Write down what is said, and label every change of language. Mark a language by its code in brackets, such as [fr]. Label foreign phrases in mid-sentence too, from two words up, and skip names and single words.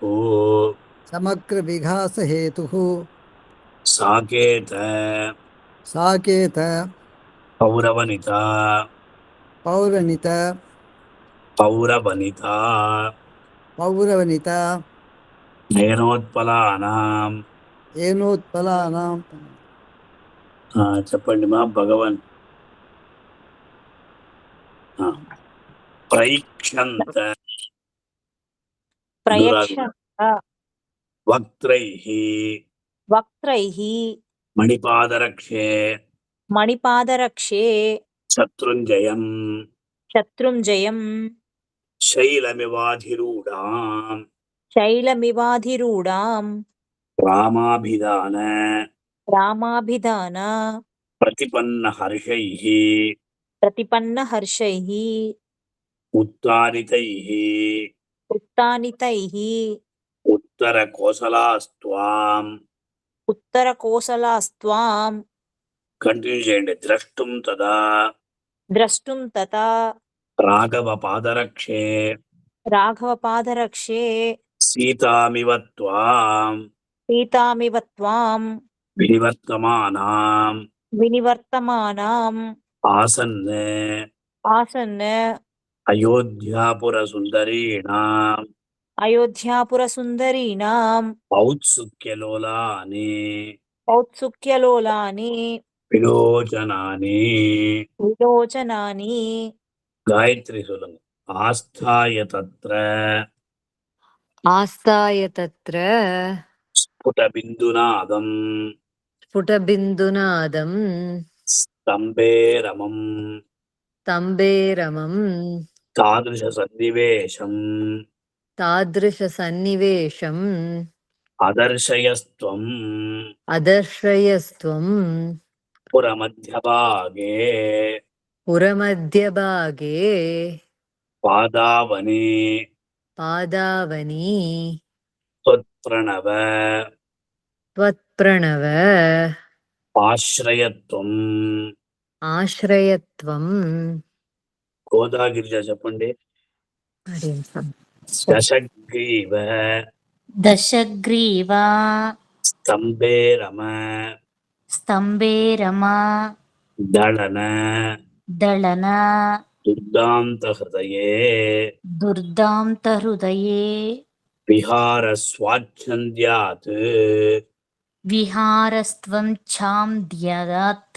[sa] समग्रविकासहेतुः साकेत साकेत पौरवनिता पौरनित पौरवनिता पौरवनिता नयनोत्पलानां ఏనోత్పలానాం [te] చెప్పండి మా [sa] भगवन् प्रैक्षन्त वक्त्रैः वक्त्रैः मणिपादरक्षे मणिपादरक्षे शत्रुञ्जयम् शत्रुञ्जयम् शैलमिवाधिरूढाम् शैलमिवाधिरूढाम् रामाभिधान रामाभिधान प्रतिपन्नहर्षैः प्रतिपन्नहर्षैः उत्तारितैः उत्तानितैः उत्तरकोसलास्त्वाम् उत्तरकोसलास्त्वां [te] కంటిన్యూ చేయండి. [sa] द्रष्टुं तदा द्रष्टुं तथा రాఘవపాదరక్షే राघवपादरक्षे सीतामिव त्वां सीतामिव त्वां వినివర్తమానాం विनिवर्तमानाम् ఆసన్ आसन् అయోధ్యాపురసుందరీణాం अयोध्यापुरसुन्दरीणाम् ఔత్సుక్యలోలాని औत्सुक्यलोलानि విలోచనాని. विलोचनानि గాయత్రి சொல்லுங்க. आस्थाय तत्र आस्ताय तत्र స్ఫుటబిందునాదం स्फुटबिन्दुनादं स्तम्भे रमं स्तम्भेरमं तादृश सन्निवेशं तादृशसन्निवेशम् అదర్శయస్త్వం अदर्शयस्त्वं పురమధ్యభాగే पुरमध्यभागे పాదావని पादावनी త్వత్ప్రణవ त्वत्प्रणव ఆశ్రయత్వం. आश्रयत्वं [te] గోదాగిరిజ చెప్పండి. దశగ్రీవ [sa] दशग्रीवा स्तम्भे रम स्तम्भे रमा దళన दळन దుర్దాంతహృదయే दुर्दान्तहृदये विहार स्वाच्छन्द्यात् विहारस्त्वं छान्द्यात्